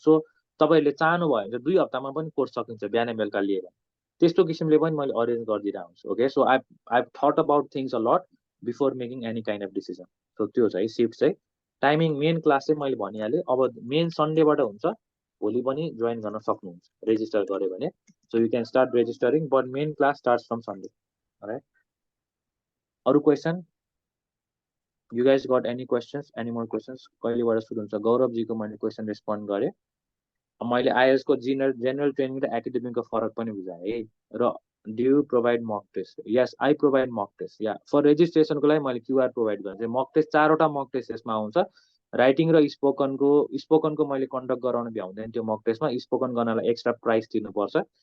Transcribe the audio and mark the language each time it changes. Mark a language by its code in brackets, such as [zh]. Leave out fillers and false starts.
[ne] So तपाईँहरूले चाहनुभयो भने 2 हप्तामा पनि कोर्स सकिन्छ बिहान बेलुका लिएर, त्यस्तो किसिमले पनि मैले अरेन्ज गरिदिरहेको हुन्छु। [en] Okay, so I thought about things a lot before making any kind of decision. [ne] So त्यो छ है सिफ्ट चाहिँ। टाइमिङ मेन क्लास चाहिँ मैले भनिहालेँ। अब मेन सन्डेबाट हुन्छ, भोलि पनि जोइन गर्न सक्नुहुन्छ रेजिस्टर गऱ्यो भने। [en] So you can start registering, but main class starts from Sunday, right. [ne] अरू question, [en] You guys got any questions, any more questions? [ne] कहिलेबाट सुरु हुन्छ? गौरवजीको मैले क्वेसन रेस्पोन्ड गरेँ। मैले आइएल्स को जेनरल ट्रेनिङ र एकाडेमिकको फरक पनि बुझाएँ र [en] do you provide mock test [ne] यस आई प्रोभाइड मक टेस्ट या फर रेजिस्ट्रेसनको लागि मैले क्युआर प्रोभाइड गर्छु मक टेस्ट 4वटा मक टेस्ट यसमा आउँछ राइटिङ र स्पोकनको मैले कन्डक्ट गराउन भ्याउँदैन त्यो मक टेस्टमा स्पोकन गर्नलाई एक्स्ट्रा प्राइस तिर्नुपर्छ